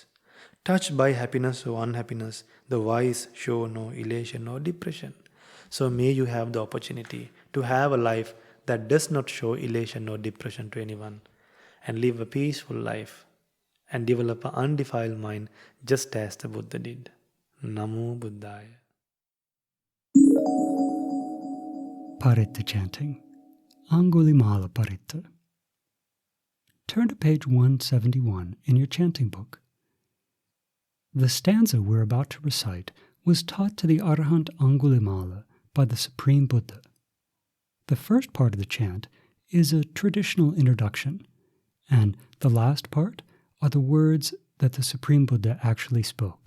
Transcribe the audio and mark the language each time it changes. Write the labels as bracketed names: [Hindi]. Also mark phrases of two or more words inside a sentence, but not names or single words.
[English] Touched by happiness or unhappiness, the wise show no elation or depression. So may you have the opportunity to have a life that does not show elation or depression to anyone, and live a peaceful life and develop an undefiled mind just as the Buddha did. [Pali] Namo Buddhaya. [English] Paritta chanting. Angulimala Paritta. Turn to page 171 in your chanting book. The stanza we're about to recite was taught to the Arahant Angulimala by the Supreme Buddha. The first part of the chant is a traditional introduction, and the last part are the words that the Supreme Buddha actually spoke.